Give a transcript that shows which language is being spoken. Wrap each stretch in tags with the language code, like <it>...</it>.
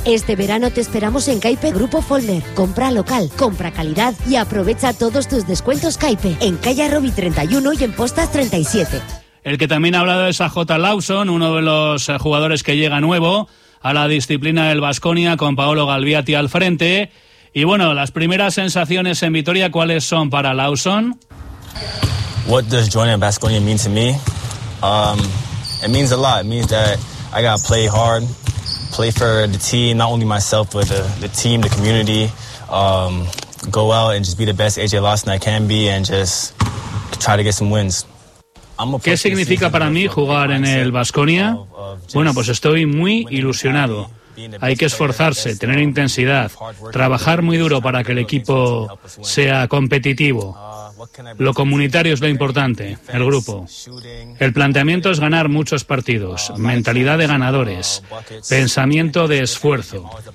<es>Este verano te esperamos en Caipe Grupo Folder. Compra local, compra calidad y aprovecha todos tus descuentos Caipe en Calle Arrobi 31 y en Postas 37. El que también ha hablado es a J. Lawson, uno de los jugadores que llega nuevo a la disciplina del Baskonia con Paolo Galbiati al frente. Y bueno, las primeras sensaciones en Vitoria, ¿cuáles son para Lawson?</es> <en>What does joining Baskonia mean to me? It means a lot. It means that I got to play hard, play for the team, not only myself but the team, the community. Go out and just be the best AJ Lawson I can be and just try to get some wins.</en> <es>¿Qué significa para mí jugar en el Baskonia? Bueno, pues estoy muy ilusionado. Hay que esforzarse, tener intensidad, trabajar muy duro para que el equipo sea competitivo. Lo comunitario es lo importante, el grupo. El planteamiento es ganar muchos partidos, mentalidad de ganadores, pensamiento de esfuerzo.</es>